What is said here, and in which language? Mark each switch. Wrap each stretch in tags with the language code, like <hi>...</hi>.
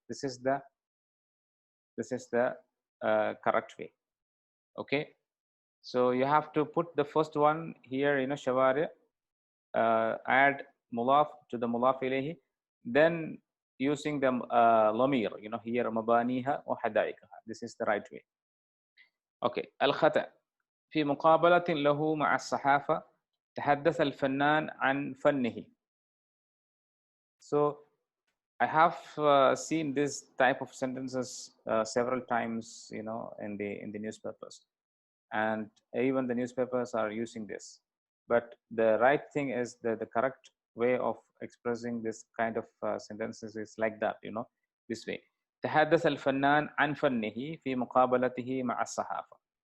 <en>This is the correct way. Okay. So you have to put the first one here, shawari, add mulaf to the mulaf ilayhi, then using the lamir, here mabaniha wa hadaikaha. This is the right way. Okay. Al-khata.</en> <ar>في مقابلة له مع الصحافة تحدث الفنان عن فنه.</ar> <en>So I have seen this type of sentences several times, in the newspapers, and even the newspapers are using this. But the right thing is the correct way of expressing this kind of sentences is like that, this way.</en> <ar>تحدث الفنان عن فنه في مقابلته مع الصحافة.</ar>